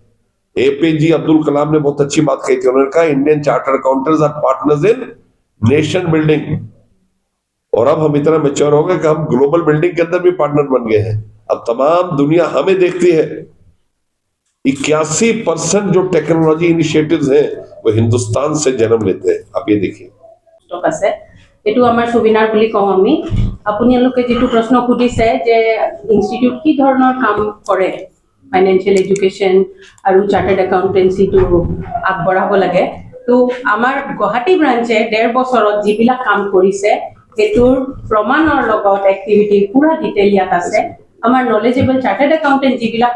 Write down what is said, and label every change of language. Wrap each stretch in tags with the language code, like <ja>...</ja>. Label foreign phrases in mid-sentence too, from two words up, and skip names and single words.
<hi>APJ अब्दुल कलाम ने बहुत अच्छी बात कही थी। उन्होंने कहा,</hi> <en>Indian chartered accountants are partners in nation building.</en> <hi>और अब हम इतना मैच्योर हो गए कि हम</hi> <en>global building</en> <hi>के अंदर भी पार्टनर बन गए हैं। अब तमाम दुनिया हमें देखती है। 81% जो</hi> <en>technology initiatives</en> <hi>हैं वो हिंदुस्तान से जन्म लेते हैं। आप ये देखिए</hi> <as>আছে এটু আমার সুবিনার বুলি কওঁ আমি আপোনালোকে যেটো প্ৰশ্ন খুদিছে যে ইনষ্টিটিউট কি ধৰণৰ কাম কৰে</as> <en>financial education</en> <as>আৰু</as> <en>chartered accountancy</en> <as>তো আগবঢ়াব লাগে তো আমাৰ গুৱাহাটী ব্ৰাঞ্চে 1.5 বছৰত যিবিলাক কাম কৰিছে এটোৰ প্ৰমাণৰ লগত এক্টিভিটি পুৰা ডিটেইল ইয়াত আছে আমাৰ</as> <en>knowledgeable chartered accountant</en> <as>যিবিলাক</as>